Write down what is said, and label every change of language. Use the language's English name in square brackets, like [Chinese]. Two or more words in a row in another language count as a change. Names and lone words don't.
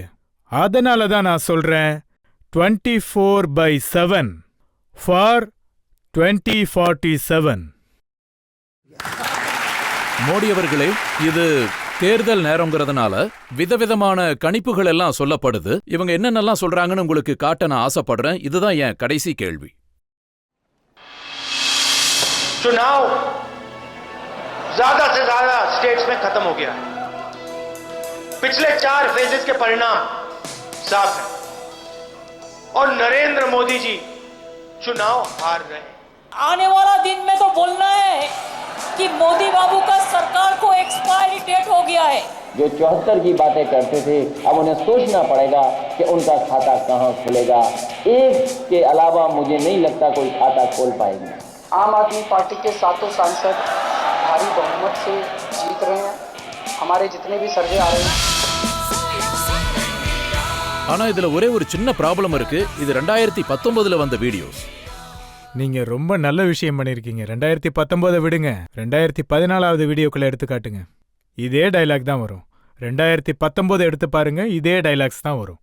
[Tamil] அதனால தான் நான் சொல்றேன், 24/7 ஃபார் 2047. மோடி அவர்களே, இது தேர்தல் நேரங்கிறதுனால விதவிதமான கணிப்புகள் எல்லாம் சொல்லப்படுது. இவங்க என்னென்னலாம் சொல்றாங்கன்னு உங்களுக்கு காட்ட நான் ஆசைப்படுறேன். இதுதான் என் கடைசி கேள்வி. [Hindi] चुनाव ज्यादा से ज्यादा स्टेट्स में खत्म हो गया है. पिछले 4 फेजेस के परिणाम साफ हैं और नरेंद्र मोदी जी चुनाव हार रहे हैं. आने वाला दिन में तो बोलना है कि मोदी बाबू का सरकार को [English] expiry date [Hindi] हो गया है. जो 74 की बातें करते थे, अब उन्हें सोचना पड़ेगा कि उनका खाता कहां खुलेगा. एक के अलावा मुझे नहीं लगता कोई खाता खोल पाएंगे. आम आदमी पार्टी के 7 सांसद भारी बहुमत से जीत रहे हैं. हमारे जितने भी सर्वे आ रहे हैं. [Tamil] ஆனா இதுல ஒரே ஒரு சின்ன ப்ராப்ளம் இருக்கு. இது 2019 வந்த வீடியோஸ். நீங்க ரொம்ப நல்ல விஷயம் பண்ணிருக்கீங்க. 2019 விடுங்க, 2014வது வீடியோக்குள்ள எடுத்து காட்டுங்க. இதே டைலாக் தான் வரும். 2019 எடுத்து பாருங்க, இதே டைலாக்ஸ் தான் வரும்.